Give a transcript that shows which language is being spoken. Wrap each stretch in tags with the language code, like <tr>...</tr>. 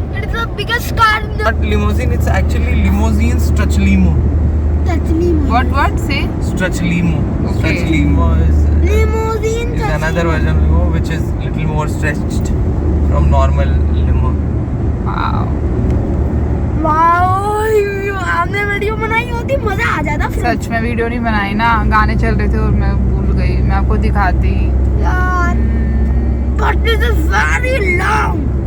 <en>It's the biggest car in the Not limousine, it's actually limousine stretch limo. What? Say. Stretch limo. Okay. Stretch limo limousine. is another version of limo which is little more stretched from normal limo. Wow.</en> <hi>Wow, आपने video बनाई होती मजा आ जाता फिर। सच में video नहीं बनाई ना, गाने चल रहे थे और मैं भूल गई। मैं आपको दिखाती</hi> <en>यार, but this is very long.</en>